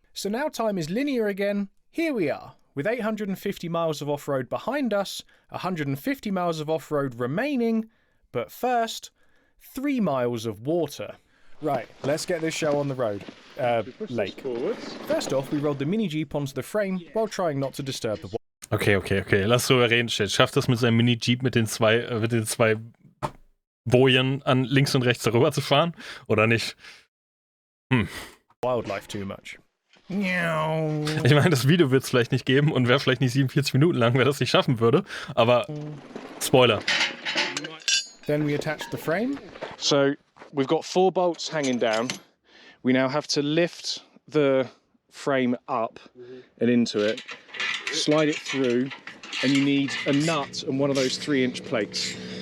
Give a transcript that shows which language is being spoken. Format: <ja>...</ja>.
<en>So now time is linear again. Here we are, with 850 miles of off-road behind us, 150 miles of off-road remaining, but first, 3 miles of water. Right, let's get this show on the road. Lake. First off, we rolled the Mini-Jeep onto the frame while trying not to disturb the water.</en> <de>Okay. Lass drüber reden, Chat. Schafft das mit seinem Mini-Jeep mit den zwei Bojen an links und rechts darüber zu fahren? Oder nicht?</de> <en>Wildlife too much.</en> <de>Ich meine, das Video wird es vielleicht nicht geben und wäre vielleicht nicht 47 Minuten lang, wer das nicht schaffen würde. Aber Spoiler.</de> <en>Then we attached the frame. So we've got 4 bolts hanging down. We now have to lift the frame up and into it, slide it through, and you need a nut and one of those 3-inch plates.</en>